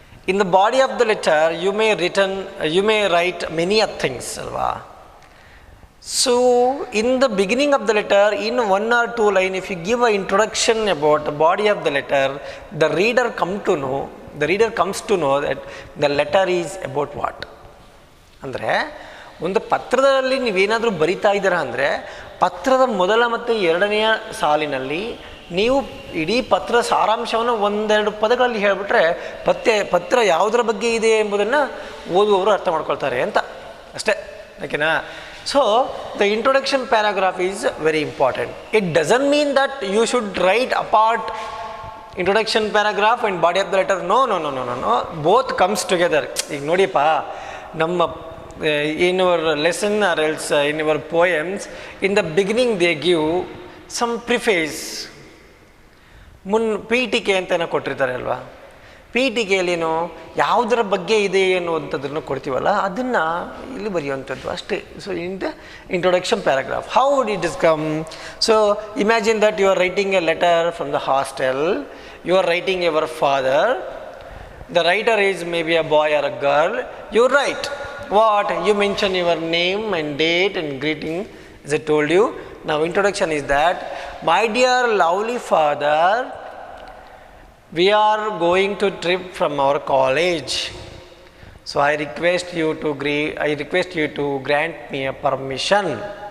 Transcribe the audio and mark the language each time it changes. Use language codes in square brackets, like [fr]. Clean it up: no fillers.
[en] In the body of the letter, you may write many things, alva. So, in the beginning of the letter, in 1 or 2 lines, if you give an introduction about the body of the letter, the reader comes to know that the letter is about what. [kn] ಅಂದರೆ ಒಂದು ಪತ್ರದಲ್ಲಿ ನೀವೇನಾದರೂ ಬರಿತಾ ಇದ್ದೀರಾ ಅಂದರೆ ಪತ್ರದ ಮೊದಲ ಮತ್ತು ಎರಡನೆಯ ಸಾಲಿನಲ್ಲಿ ನೀವು ಇಡೀ ಪತ್ರ ಸಾರಾಂಶವನ್ನು 1-2 ಪದಗಳಲ್ಲಿ ಹೇಳಿಬಿಟ್ರೆ ಪತ್ರ ಯಾವುದರ ಬಗ್ಗೆ ಇದೆ ಎಂಬುದನ್ನು ಓದುವವರು ಅರ್ಥ ಮಾಡ್ಕೊಳ್ತಾರೆ ಅಂತ ಅಷ್ಟೇ, ಓಕೆನಾ. [en] So, the introduction paragraph is very important. It doesn't mean that you should write apart introduction paragraph and body of the letter. No. Both comes together. [kn] ಈಗ ನೋಡಿಯಪ್ಪ, ನಮ್ಮ [en] in our lesson or else in our poems, in the beginning they give some preface. [kn] ಪೀಠಿಕೆ ಅಂತ ಕೊಟ್ಟಿರ್ತಾರೆ ಅಲ್ವಾ. ಪೀಠಿಕೆಯಲ್ಲೇನೋ ಯಾವುದರ ಬಗ್ಗೆ ಇದೆ ಅನ್ನುವಂಥದ್ದನ್ನು ಕೊಡ್ತೀವಲ್ಲ, ಅದನ್ನು ಇಲ್ಲಿ ಬರೆಯುವಂಥದ್ದು ಅಷ್ಟೇ. [en] So in the introduction paragraph, how would it is come? So imagine that you are writing a letter from the hostel, you are writing your father, the writer is maybe a boy or a girl, you write what? You mention your name and date and greeting, as I told you. Now introduction is that, my dear lovely father, we are going to trip from our college, so I request you to grant me a permission.